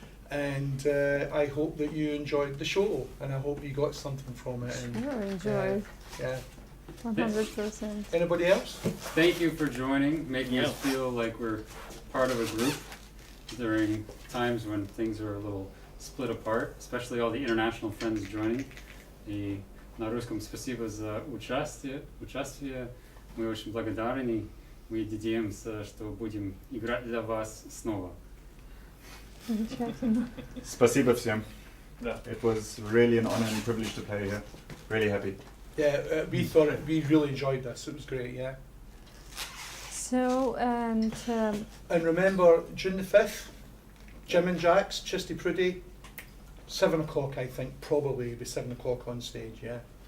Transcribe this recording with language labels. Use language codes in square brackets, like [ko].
[en] And I hope that you enjoyed the show, and I hope you got something from it. And, Sure, enjoy. yeah. 100%. Anybody else? Thank you for joining, making us Yeah. feel like we're part of a group during times when things are a little split apart, especially all the international friends joining. [ru] И на русском спасибо за участие. Мы очень благодарны. Мы надеемся, что будем играть для вас снова. Замечательно. Спасибо всем. [en] Yeah. It was really an honor and privilege to play here. Really happy. Yeah, we really enjoyed this. It was great, yeah. So, and And remember, June the 5th, Jim and Jack's, Chisty Prudy, 7 o'clock, I think, probably it'll be 7 o'clock on stage, yeah.